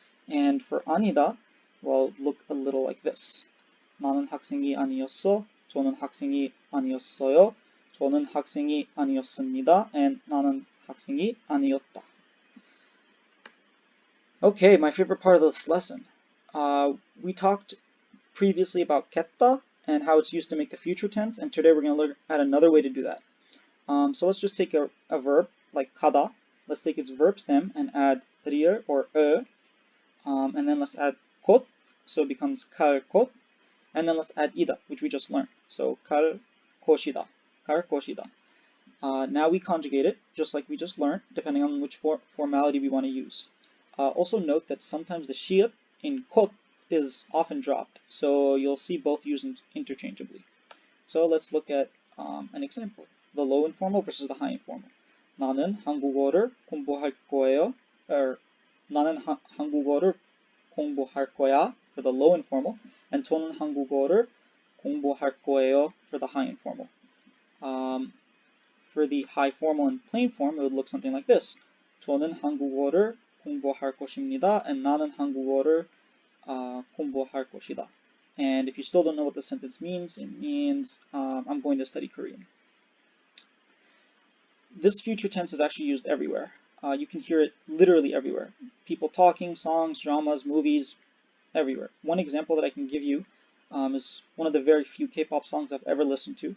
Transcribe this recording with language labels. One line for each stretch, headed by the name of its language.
English: And for 아니다, well, look a little like this.
Korean: 나는 학생이 아니었어. 저는 학생이 아니었어요. 저는 학생이 아니었습니다. And 나는 학생이 아니었다.
English: Okay, my favorite part of this lesson. We talked previously about 겠다 and how it's used to make the future tense, and today we're going to look at another way to do that. So let's just take a verb like 가다. Let's take its verb stem and add 리을 or and then let's add 곧, so it becomes 갈 곧, and then let's add 이다, which we just learned. So
Korean: 갈 것이다, 갈 것이다.
English: Now we conjugate it just like we just learned, depending on which formality we want to use. Also note that sometimes the 시읒 in 곧 is often dropped, so you'll see both used interchangeably. So let's look at an example. The low informal versus the high informal.
Korean: 나는 한국어를 공부할 거예요.
English: Or
Korean: 나는 한국어를 공부할 거야
English: for the low informal, and
Korean: 저는 한국어를 공부할 거예요
English: for the high informal. For the high formal and plain form, it would look something like this.
Korean: 저는 한국어를 공부할 것입니다, and 나는 한국어를 공부할 것이다.
English: And if you still don't know what the sentence means, it means I'm going to study Korean. This future tense is actually used everywhere. You can hear it literally everywhere. People talking, songs, dramas, movies, everywhere. One example that I can give you is one of the very few K-pop songs I've ever listened to.